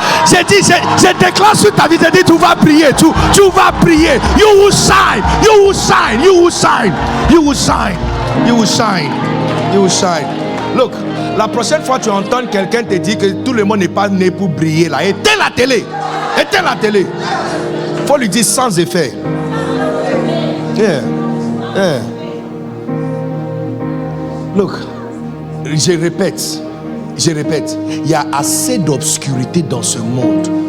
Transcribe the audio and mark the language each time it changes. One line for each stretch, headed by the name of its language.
French: J'ai dit, je déclare sur ta vie, j'ai dit, tu vas prier, tu vas prier.
English: You will shine, you will shine, you will shine, you will shine, you will shine, you will shine.
French: Look, la prochaine fois tu entends quelqu'un te dire que tout le monde n'est pas né pour briller là, éteins la télé. Éteins la télé. Faut lui dire sans effet. Yeah. Look, je répète, il y a assez d'obscurité dans ce monde.